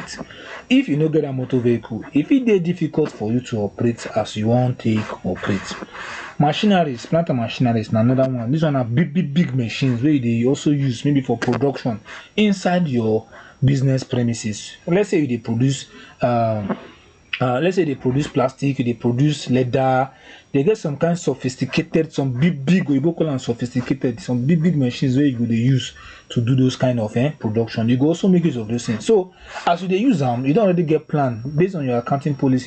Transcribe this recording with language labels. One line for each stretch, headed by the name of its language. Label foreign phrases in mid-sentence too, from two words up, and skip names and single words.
Nigerian Pidgin: If you no get a motor vehicle, e fit dey difficult for you to operate as you wan take operate. Machineries, plant and machineries na another one. This one na big machines wey you dey also use maybe for production inside your business premises. Let's say you dey produce plastic, they produce leather. They get some kind of sophisticated, some big we call them sophisticated, some big machines where you go dey use to do those kind of production. You go also make use of those things. So as you dey use them, you don't already get plan based on your accounting policy.